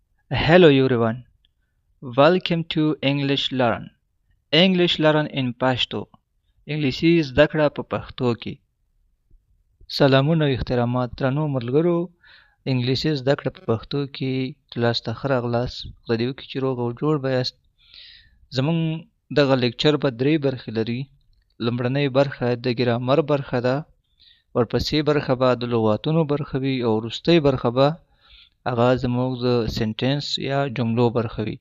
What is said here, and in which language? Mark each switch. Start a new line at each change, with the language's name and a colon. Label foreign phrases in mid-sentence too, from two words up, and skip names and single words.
English: Hello everyone. Welcome to English Learn. English Learn in Pashto.
Pashto: انګلیسي زده کړه په پښتو کې. سلامونه او احترامات درنو ملګرو. انګلیسي زده کړه په پښتو کې تاسو ته ښه راغلاست. خدای دې وکړي چې روغ او جوړ به یاست. زموږ دغه لیکچر به 3 برخې لري. لومړنۍ برخه د ګرامر برخه ده. ورپسې برخه به د لغاتونو برخه وي او وروستۍ برخه به هغه زموږ د سنټنس یا جملو برخه وي.